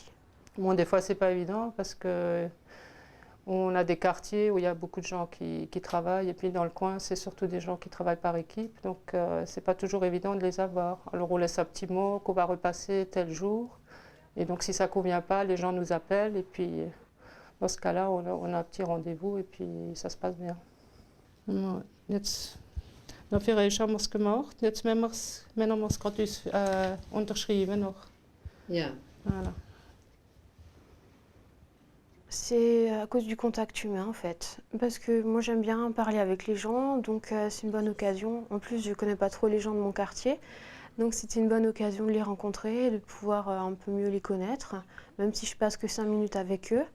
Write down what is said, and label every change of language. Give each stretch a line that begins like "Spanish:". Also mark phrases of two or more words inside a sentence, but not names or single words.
French: Bon, des fois, c'est pas évident parce que on a des quartiers où il y a beaucoup de gens qui travaillent et puis dans le coin, c'est surtout des gens qui travaillent par équipe. Donc, c'est pas toujours évident de les avoir. Alors, on laisse un petit mot qu'on va repasser tel jour. Et donc, si ça convient pas, les gens nous appellent et puis dans ce cas-là, on a un petit rendez-vous et puis ça se passe bien.
German: Dan Verhees haben wir es gemacht. Jetzt müssen wir es gerade unterschreiben noch. Ja.
French: Voilà. C'est à cause du contact humain en fait, parce que moi j'aime bien parler avec les gens, donc c'est une bonne occasion. En plus je connais pas trop les gens de mon quartier, donc c'était une bonne occasion de les rencontrer et de pouvoir un peu mieux les connaître, même si je passe que 5 minutes avec eux.